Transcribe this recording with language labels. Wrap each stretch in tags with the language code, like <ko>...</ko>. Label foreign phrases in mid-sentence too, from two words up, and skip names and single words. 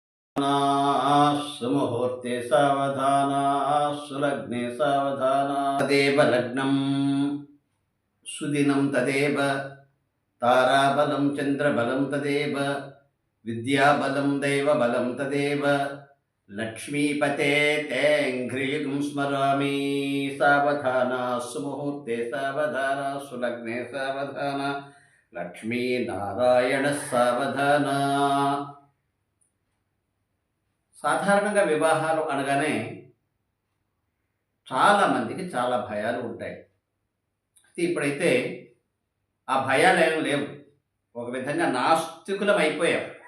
<sa>सुमुहूर्ते सावधाना सुलग्ने सावधाना तदेव लग्नं सुदिनं तदेव ताराबलं चन्द्रबलं तदेव विद्याबलं दैवबलं तदेव लक्ष्मीपते तेऽङ्घ्रियुगं स्मरामि सावधाना सुमुहूर्ते सावधाना सुलग्ने सावधाना लक्ष्मीनारायणः सावधाना.</sa> <te>సాధారణంగా వివాహాలు అనగానే చాలామందికి చాలా భయాలు ఉంటాయి. ఇప్పుడైతే ఆ భయాలు ఏం లేవు. ఒక విధంగా నాస్తికులం అయిపోయాం.</te>